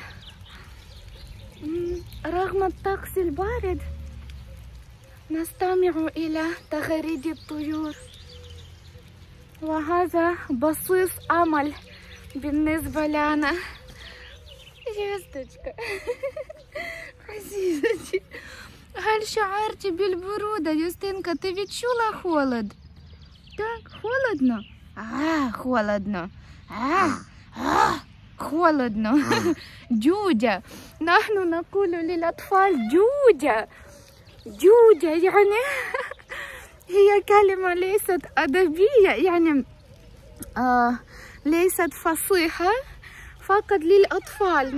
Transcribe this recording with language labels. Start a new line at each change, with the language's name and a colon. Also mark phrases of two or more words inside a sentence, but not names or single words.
Arabic: رغم الطقس البارد نستمع إلى تغريد الطيور، وهذا بصيص أمل بالنسبة لنا. يوستочка عزيزتي، هل شعرت بالبرودة؟
Ukrainian: يوستинка, ты відчула холод? Так, холодно? холодно. холодно.
Arabic: جودة. نحن نقول للأطفال جودة. جودة يعني هي كلمة ليست أدبية، يعني ليست فصيحة، فقط للأطفال.